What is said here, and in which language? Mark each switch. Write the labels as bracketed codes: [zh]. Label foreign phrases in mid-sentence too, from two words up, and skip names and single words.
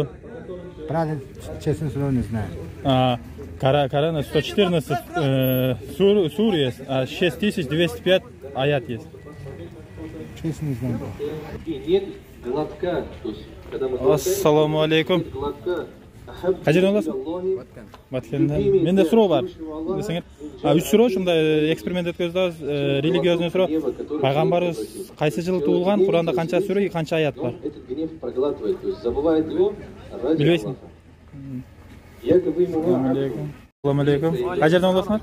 [ru] Правда, честно слово не знаю. Корана 114 сур есть, а 6205 аят есть. Честно не знаю. Ассаламу алейкум. [uz] Qayerdan olasiz? Batkandan. Menda so'rov bor. Desanglar, 3 so'rov shunda eksperiment o'tkazdik, religiozniy so'rov. Payg'ambarimiz qaysi yil tug'ilgan, Qur'onda qancha sura, qancha oyat bor? Bilmaysizmi? Assalomu alaykum. Qayerdan olasizlar?